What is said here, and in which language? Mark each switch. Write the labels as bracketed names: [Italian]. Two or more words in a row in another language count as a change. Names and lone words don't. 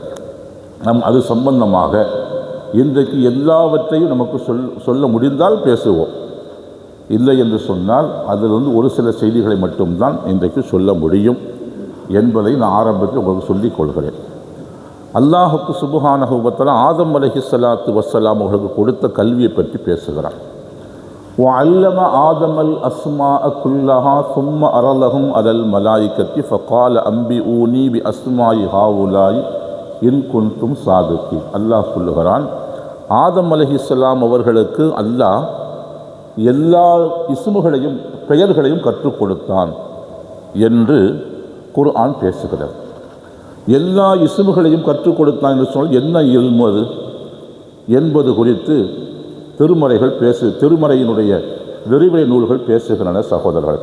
[Tamil] அது சம்பந்தமாக இன்றைக்கு எல்லாவற்றையும் நமக்கு சொல்ல முடிந்தால் பேசுவோம். இல்லை என்று சொன்னால் அதிலிருந்து ஒரு சில செய்திகளை மட்டும்தான் இன்றைக்கு சொல்ல முடியும் என்பதை நான் ஆரம்பத்தில் உங்களுக்கு சொல்லிக் கொள்கிறேன். அல்லாஹுக்கு [Arabic] سبحانه وتعالى [Tamil] ஆதம் [Arabic] عليه الصلاة والسلام [Tamil] அவர்களுக்கு கொடுத்த கல்வியை பற்றி பேசுகிறார். [Arabic] وَعَلَّمَ آدَمَ الْأَسْمَاءَ كُلَّهَا ثُمَّ عَرَضَهُمْ عَلَى الْمَلَائِكَةِ فَقَالَ أَنْبِئُونِي بِأَسْمَاءِ هَؤُلَاءِ إِنْ كُنْتُمْ صَادِقِينَ. [Tamil] அல்லாஹ் சொல்லுகிறான், ஆதம் அலைஹிஸ்ஸலாம் அவர்களுக்கு அல்லாஹ் எல்லா இஸ்முகளையும் பெயர்களையும் கற்றுக் கொடுத்தான் என்று குர்ஆன் பேசுகிறது. எல்லா இஸ்முகளையும் கற்றுக் கொடுத்தான் என்று சொன்னால் என்ன இல்மு அது என்பது குறித்து திருமறையினுடைய விரிவுரை நூல்கள் பேசுகின்றன சகோதரர்கள்.